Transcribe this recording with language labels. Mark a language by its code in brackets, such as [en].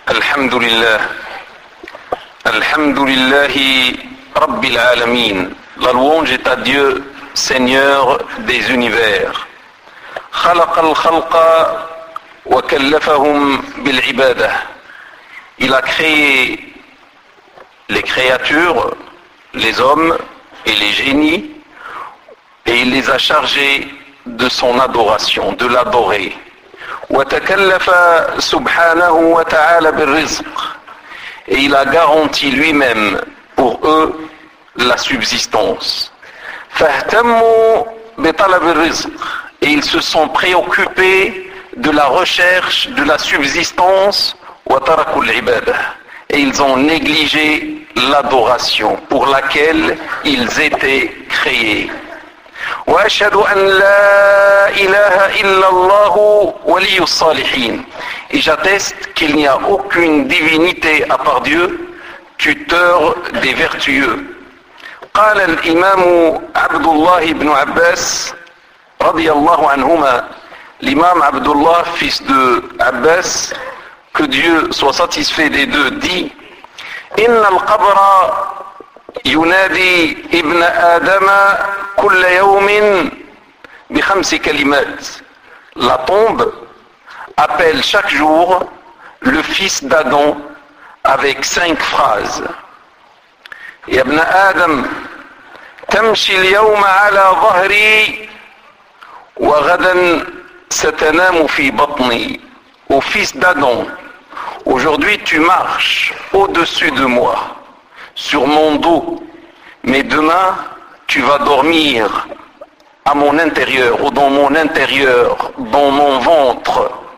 [ar] الحمد لله الحمد لله رب العالمين [fr] La louange est à Dieu, Seigneur des univers. [ar] خلق الخلق وكلفهم بالعبادة. [fr] Il a créé les créatures, les hommes et les génies, et il les a chargés de son adoration, de l'adorer. [ar] وتكلف سبحانه وتعالى بالرزق. [fr] Et il a garanti lui-même pour eux la subsistance. [ar] فاهتموا بطلب الرزق. [fr] Et ils se sont préoccupés de la recherche de la subsistance. [ar] وتركوا العبادة. [fr] Et ils ont négligé l'adoration pour laquelle ils étaient créés. [ar] وأشهد أن لا إله إلا الله ولي الصالحين. [fr] Et j'atteste qu'il n'y a aucune divinité à part Dieu, tuteur des vertueux. [ar] قال الإمام عبد الله بن عباس رضي الله عنهما. [fr] L'imam Abdullah, fils de Abbas, que Dieu soit satisfait des deux, dit: [ar] إن القبر ينادي ابن آدم كل يوم بخمس كلمات. [fr] La tombe appelle chaque jour le fils d'Adam avec cinq phrases. [ar] يا ابن آدم تمشي اليوم على ظهري وغدا ستنام في بطني. [fr] Au fils d'Adam, aujourd'hui tu marches au-dessus de moi, sur mon dos, mais demain tu vas dormir à mon intérieur, ou dans mon intérieur, dans mon ventre.